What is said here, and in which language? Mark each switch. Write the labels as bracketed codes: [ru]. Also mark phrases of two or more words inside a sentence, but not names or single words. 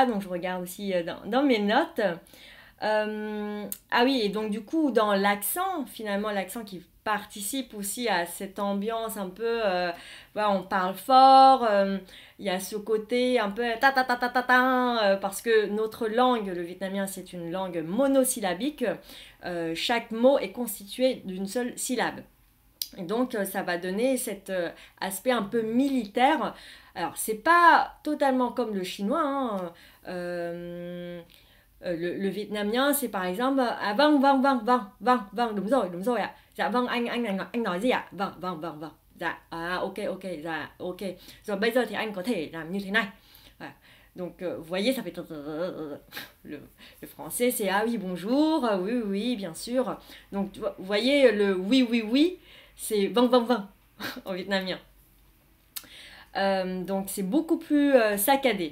[fr] Donc, je regarde aussi dans mes notes. Ah oui, et donc du coup, dans l'accent, finalement, l'accent qui participe aussi à cette ambiance un peu, voilà, on parle fort, il y a ce côté un peu ta ta ta ta ta ta, parce que notre langue, le vietnamien, c'est une langue monosyllabique, chaque mot est constitué d'une seule syllabe. Et donc, ça va donner cet aspect un peu militaire. Alors, c'est pas totalement comme le chinois, hein, le vietnamien, c'est par exemple [vi] vâng vâng vâng vâng vâng vâng đúng rồi ạ. Dạ vâng anh nói gì ạ? Vâng vâng vâng vâng. Dạ ok ok dạ ok. Rồi bây giờ thì anh có thể làm như thế này. [fr] Voilà. Donc vous voyez, ça fait le français, c'est ah oui bonjour, oui oui oui bien sûr. Donc vous voyez le oui oui oui, c'est [vi] vâng vâng vâng [fr] en vietnamien. Donc c'est beaucoup plus saccadé.